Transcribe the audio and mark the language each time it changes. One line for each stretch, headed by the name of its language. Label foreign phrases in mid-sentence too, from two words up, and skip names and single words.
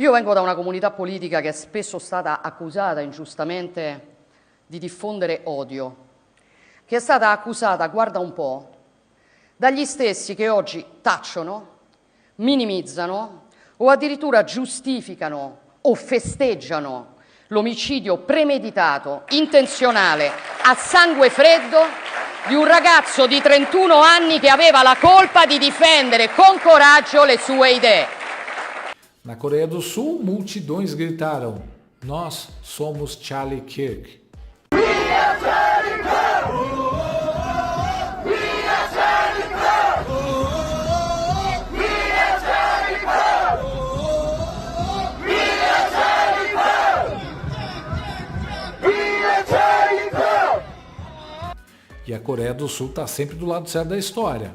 Italian: Io vengo da una comunità politica che è spesso stata accusata ingiustamente di diffondere odio, che è stata accusata, guarda un po', dagli stessi che oggi tacciono, minimizzano o addirittura giustificano o festeggiano l'omicidio premeditato, intenzionale, a sangue freddo di un ragazzo di 31 anni che aveva la colpa di difendere con coraggio le sue idee.
Portuguese: Na Coreia do Sul, multidões gritaram: "Nós somos Charlie Kirk". E a Coreia do Sul está sempre do lado certo da história.